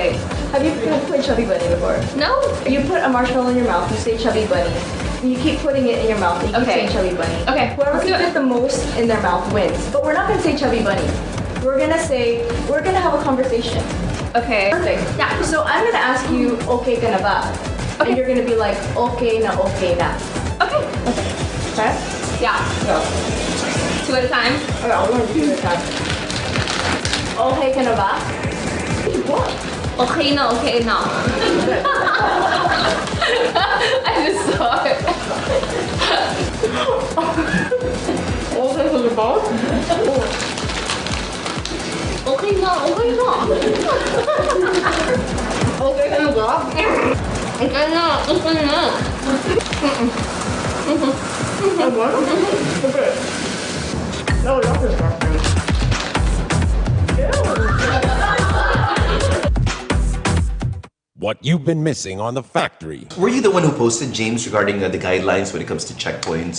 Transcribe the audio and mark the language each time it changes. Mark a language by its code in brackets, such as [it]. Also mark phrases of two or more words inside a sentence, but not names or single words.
[en] Have you played Chubby Bunny before? No. You put a marshmallow in your mouth. You say Chubby Bunny. you keep putting it in your mouth. You keep saying Chubby Bunny. Okay. Whoever can fit the most in their mouth wins. But we're not gonna say Chubby Bunny. We're gonna have a conversation. Okay. Perfect. Yeah. So I'm gonna ask you, [tl] okay ka na ba? [en] And you're gonna be like, [tl] okay na. [en] Okay. Okay? Yeah. Go. 2 at a time. Okay, I'll learn 2 at a time. [tl] Okay ka na ba? [en] What? [tl] Okay na. [en] I just saw it. [tl] Okay ka na ba? Okay na. Okay ka na ba? Okay na. [en] Okay. No, that's disgusting. What you've been missing on The Factory. Were you the one who posted, James, regarding the guidelines when it comes to checkpoints?